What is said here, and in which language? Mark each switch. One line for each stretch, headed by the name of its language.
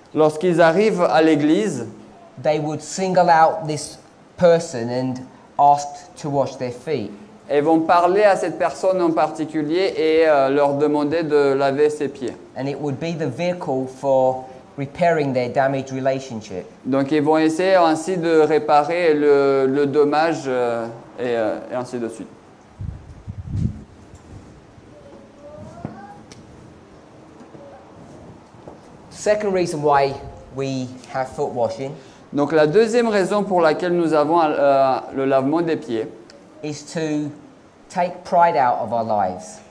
French: Lorsqu'ils arrivent à l'église,
English: they would single out this person and ask to wash their feet.
French: ils vont parler à cette personne en particulier et leur demander de laver ses pieds.
English: And it would be the vehicle for repairing their damaged relationship.
French: Donc ils vont essayer ainsi de réparer le dommage et ainsi de suite.
English: Second reason why we have foot washing
French: Donc la deuxième raison pour laquelle nous avons le lavement des pieds,
English: is to take pride out of our lives